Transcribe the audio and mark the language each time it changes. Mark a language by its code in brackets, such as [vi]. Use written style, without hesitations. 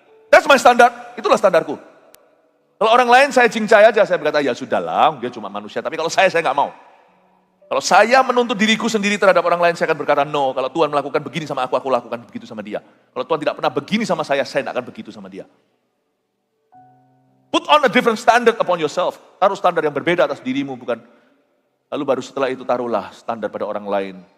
[en] That's my standard. [id] Itulah standarku. Kalau orang lain saya cincai aja. Saya berkata, ya sudahlah, dia cuma manusia. Tapi kalau saya nggak mau. Kalau saya menuntut diriku sendiri terhadap orang lain, saya akan berkata, no. Kalau Tuhan melakukan begini sama aku lakukan begitu sama dia. Kalau Tuhan tidak pernah begini sama saya tidak akan begitu sama dia. [en] Put on a different standard upon yourself. [id] Taruh standar yang berbeda atas dirimu, bukan. Lalu baru setelah itu taruhlah standar pada orang lain.